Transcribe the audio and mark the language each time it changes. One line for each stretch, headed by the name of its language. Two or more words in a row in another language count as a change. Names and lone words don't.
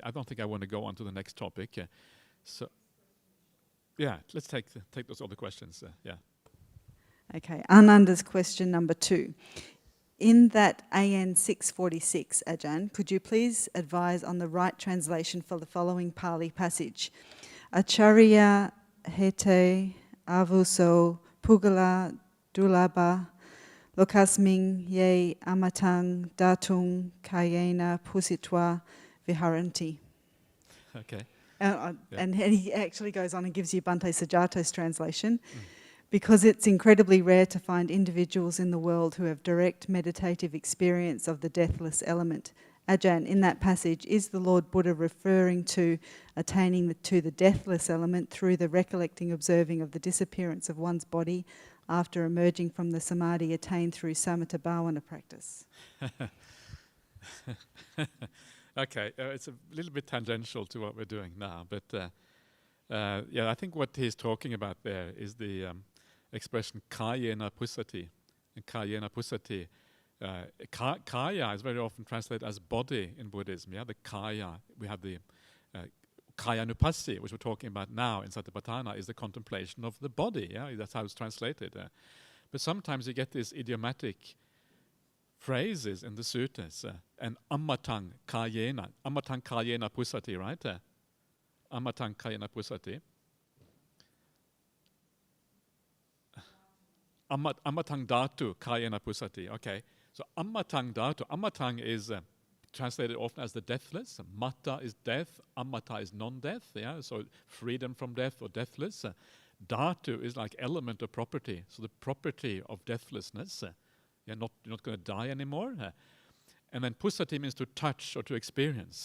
English: I don't think I want to go on to the next topic. So yeah, let's take those other questions. Yeah. Okay, Ananda's question number 2. In that AN 646, Ajahn, could you please advise on the right translation for the following Pali passage?
Pali: Acharya hete avuso pugala dulaba lokasming ye amatang datung kayena pusitwa viharanti.
English: Okay. And he actually goes on and gives you Bhante Sujato's translation. Because it's incredibly rare to find individuals in the world who have direct meditative experience of the deathless element. Ajahn, in that passage, is the Lord Buddha referring to attaining to the deathless element through the recollecting, observing of the disappearance of one's body after emerging from the samadhi attained through
Pali: samatha bhavana
English: practice? Okay, it's a little bit tangential to what we're doing now, but I think what he's talking about there is the expression
Pali: kayena pusati.
English: And
Pali: kayena pusati,
English: kaya is very often translated as body in Buddhism. Yeah, the kaya. We have the kayanupassi, which we're talking about now in Satipatthana, is the contemplation of the body. Yeah, that's how it's translated. But sometimes you get this idiomatic phrases in the suttas, and
Pali: ammatang kayena pusati,
English: right?
Pali: Ammatang kayena pusati. Ammatang dhatu kayena pusati.
English: Okay, so
Pali: ammatang dhatu.
English: Ammatang is translated often as the deathless. Matta is death. Ammata is non-death. Yeah, so freedom from death or deathless. Dhatu is like element or property. So the property of deathlessness. You're not going to die anymore. And then pusati means to touch or to experience.